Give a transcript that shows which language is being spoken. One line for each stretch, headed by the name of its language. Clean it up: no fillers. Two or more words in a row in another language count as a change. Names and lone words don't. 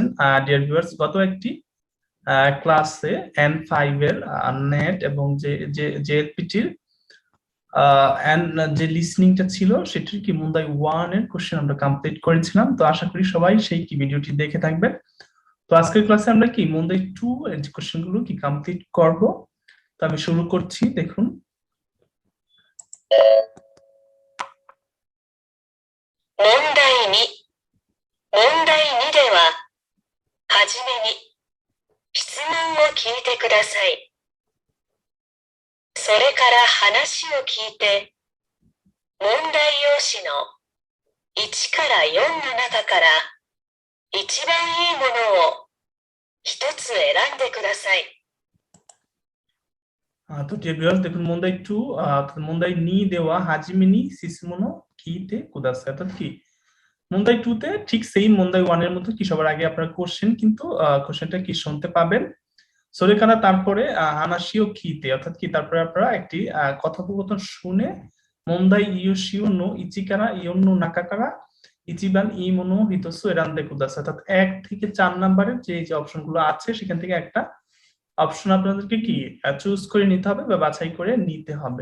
English: dear viewers,
Bangla: গত একটি ক্লাসে N5 এর নেট এবং যে যে জেএলপিটির যে লিসনিংটা ছিল সেটির কি মুন্দাই 1 এর কোশ্চেন আমরা কমপ্লিট করেছিলাম। তো আশা করি সবাই সেই কি ভিডিওটি দেখে থাকবেন। তো আজকের ক্লাসে আমরা কি মুন্দাই 2 এর যে কোশ্চেনগুলো কি কমপ্লিট করব। তো আমি শুরু করছি, দেখুন।
Japanese: 問題2では、はじめに質問を聞いてください。それから話を聞いて、問題用紙の1から4の中から一番いいものを一つ選んでください。
Bangla: তো
English: dear viewers,
Bangla: দেখুন মুন্দাই 2
Japanese: 問題二では はじめに質問を聞いてください,
Bangla: অর্থাৎ কি মুন্দাই 2 তে ঠিক সেম মুন্দাই 1 এর মতো কি সবার আগে আপনারা কোশ্চেন কিন্তু কোশ্চেনটা কি শুনতে পাবেন। সোরেকানা তারপরে
Japanese: 話を聞いて,
Bangla: অর্থাৎ কি তারপরে আপনারা একটি কথোপকথন শুনে
Japanese: 問題用紙の1から4の中から一番いいものを一つ選んでください,
Bangla: অর্থাৎ 1 থেকে 4 নম্বরের যে অপশনগুলো আছে সেখান থেকে একটা অপশন আপনাদেরকে কি চুজ করে নিতে হবে বা বাছাই করে নিতে হবে।